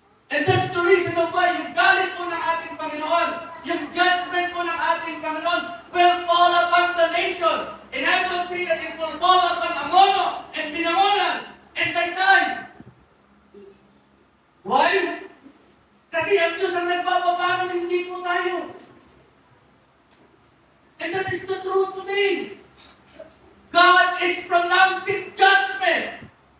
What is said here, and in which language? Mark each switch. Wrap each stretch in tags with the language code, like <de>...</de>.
<en>And that's the reason of why</en> <tl>yung galit po ng ating Panginoon,</tl> <en>yung judgment po ng ating Panginoon will fall upon the nation. And I don't say that it will fall upon Amono and Binangonan and Taytay. Why?</en> <tl>Kasi ang Diyos ang nagpapabanan, hindi po tayo.</tl> <en>And that is the truth today. God is pronouncing judgment.</en>